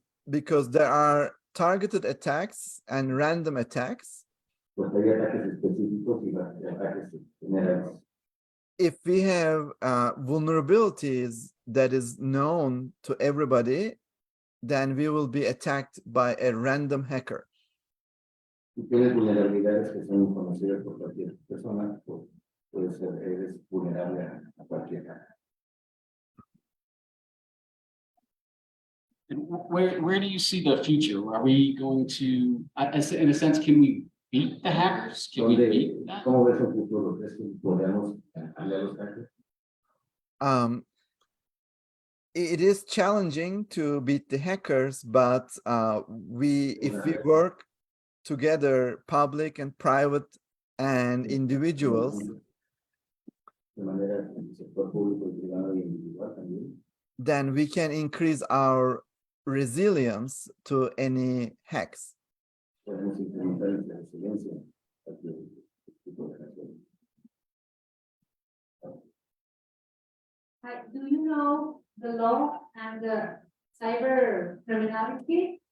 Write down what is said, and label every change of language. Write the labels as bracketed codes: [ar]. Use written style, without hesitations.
[en] Because there are targeted attacks and random attacks. [es] Pues hay ataques específicos y ataques generales. [en] If we have vulnerabilities that is known to everybody, then we will be attacked by a random hacker. [es] Si tienes vulnerabilidades que son conocidas por cualquier persona, pues eres vulnerable a cualquier hacker. [en] And where do you see the future? Are we going to, in a sense, can we beat the hackers? Can we beat that? [es] ¿Cómo ves el futuro? ¿Crees que podemos ganarle a los hackers? [en] It is challenging to beat the hackers, but if we work together, public and private and individuals, [es] De manera que el sector público y privado y individual también. [en] then we can increase our resilience to any hacks. [es] Podemos incrementar nuestra resiliencia a cualquier tipo de acción. [en] Do you know the law and the cyber criminality?